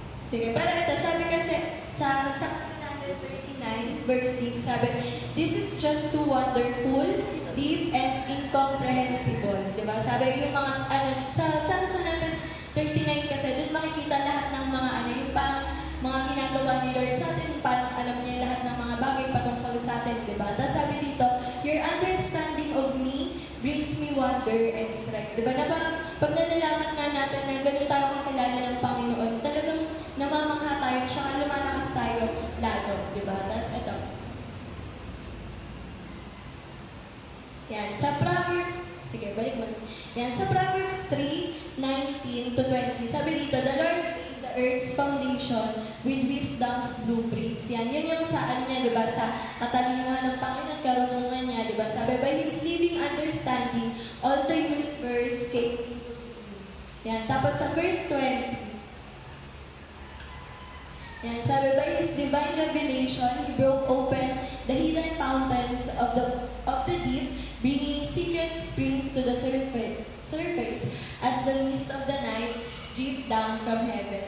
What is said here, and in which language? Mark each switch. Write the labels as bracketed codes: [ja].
[tl] Sige, pero ito, sabi kasi, sa 39, verse 6, sabi, [en] this is just too wonderful, deep, and incomprehensible. [tl] Diba? Sabi yung mga, sa Psalm 39 kasi, doon makikita lahat ng mga, yung parang mga ginagawa ni Lord sa atin, parang alam niya lahat ng mga bagay patungkol sa atin, diba? Tapos sabi dito, [en] your understanding of me brings me wonder and strength. [tl] Diba? Na parang, pag nalalaman nga natin na ganun tayo kakilala ng Panginoon, talagang namamangha tayo, tsaka lumalakas tayo lalo, di ba? Tapos ito. Yan, sa Proverbs, sige, balik mo. Yan, sa Proverbs 3:19 to 20, sabi dito, [en] the Lord made the earth's foundation with wisdom's blueprints. [tl] Yun yung sa ano niya, di ba? Sa katalinuhan ng Panginoon, karunungan niya, di ba? [en] Sabi, by His living understanding, all the universe came into being. Yan. [tl] Tapos sa verse 20, yan, sabi, [en] by His divine revelation, He broke open the hidden fountains of the deep, bringing secret springs to the surface as the mist of the night drip down from heaven.